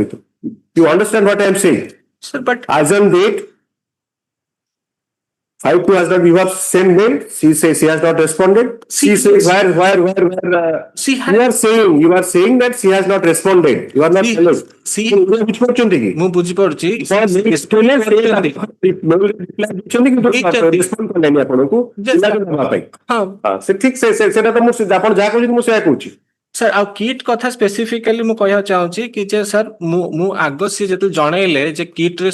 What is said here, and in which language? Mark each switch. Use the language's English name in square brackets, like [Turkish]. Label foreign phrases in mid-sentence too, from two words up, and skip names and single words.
[English] You understand what I am saying? Sir, but as on date, 5-2 has not, you have sent mail, she says she has not responded. She says where, you are saying that she has not responded. You are not telling. See, which person taking? [Odia] ମୁଁ ବୁଝିପାରୁଛି ରେସ୍ପଣ୍ଡ କଲେନି ଆପଣଙ୍କୁ ଦେବା ପାଇଁ। ସେ ଠିକ ସେଟା ତ ମୁଁ ଆପଣ ଯାହା କହୁଛନ୍ତି ମୁଁ ସେୟା କହୁଛି। ସାର୍ ଆଉ କିଟ୍ କଥା ସ୍ପେସିଫିକାଲି ମୁଁ କହିବାକୁ ଚାହୁଁଛି କି ଯେ ସାର୍ ମୁଁ ଆଗ ସିଏ ଯେତେବେଳେ ଜଣେଇଲେ ଯେ କିଟ୍ ରେ